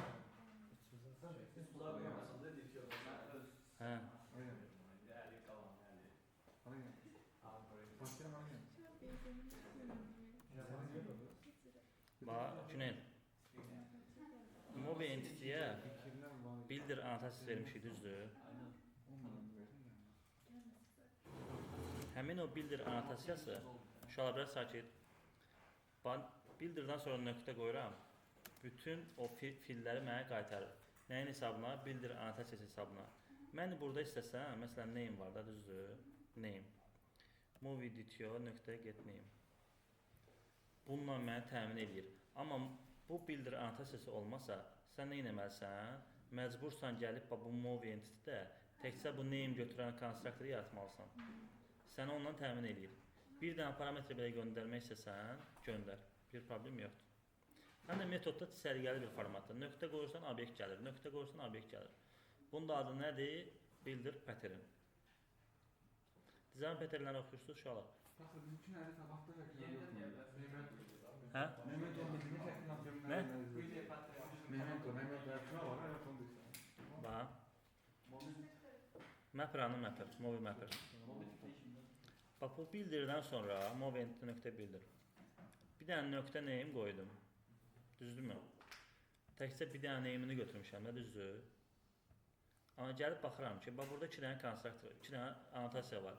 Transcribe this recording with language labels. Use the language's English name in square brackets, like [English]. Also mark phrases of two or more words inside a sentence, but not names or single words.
[Turkish] Sular koymasan da dikiyor. [Azerbaijani] Hə. [Turkish] Aynen. Değerli kalan yani. Aynen. Başlayalım aynen. şu an bezimi bilmiyorum. [Azerbaijani] Bax, Cüneyt. Mobi entitiyə [Turkish] Fikirler var. [Azerbaijani] bildir annotasiyası vermişik, düzdür? Onların verdin de. Həmin o bildir annotasiyası, uşaqlar biraz sakit. Bildirdən sonra nöqtə qoyuram. Bütün o filləri mənə qaytarır. Nəyin hesabına? Bildir annotasiyası hesabına. Mən burada istəsəm, məsələn, name var da, düzdür? Name. [English] Movie DTO nöqtə get name. [Azerbaijani] Bununla mənə təmin edir. Amma bu bildir annotasiyası olmasa, sən nə etməlisən? Məcbursan gəlib bu movie entity-də təkcə bu name götürən konstruktoru yaratmalısan. Səni ondan təmin edir. Bir dənə parametri belə göndərmək istəsən, göndər. Bir problem yoxdur. Həm də metodda səliqəli bir formatda. Nöqtə qoyursan, obyekt gəlir. Nöqtə qoyursan, obyekt gəlir. Bunun da adı nədir? Bildir pattern. Dizayn patternləri oxuyursunuz uşaqlar. Baxın mümkün əli tabaqda şəkillər yoxdur. Hə? [Turkish] Memento bildiğini şəkillə atıyorum. [Azerbaijani] Nə? [Turkish] Memento şuna var, evet onu düşünüyorum. [Azerbaijani] Bax. Mapper-anı mapper, movie mapper. Bax bu bildirdən sonra movie entity nöqtə bildir. Bir dənə nöqtə name qoydum. Düzdürmü? Təkcə bir dənə name'ini götürmüşəm də, düzdür? Amma gəlib baxıram ki, bax burada 2 dənə konstruktor, 2 dənə annotasiya var.